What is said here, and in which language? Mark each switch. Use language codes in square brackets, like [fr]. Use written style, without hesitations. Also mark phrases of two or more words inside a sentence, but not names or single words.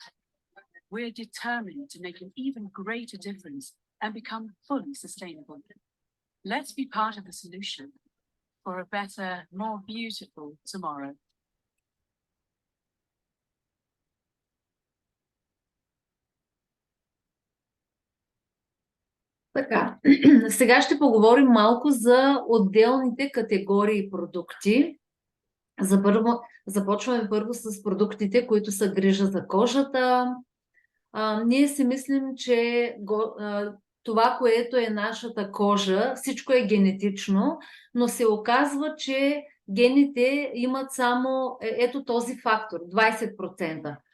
[en] We're determined to make an even greater difference and become fully sustainable. Let's be part of the solution for a better, more beautiful tomorrow. [bg] Така, сега ще поговорим малко за отделните категории продукти. Започваме първо с продуктите, които са грижа за кожата. Ние си мислим, че това, което е нашата кожа, всичко е генетично, но се оказва, че гените имат само ето този фактор, 20%.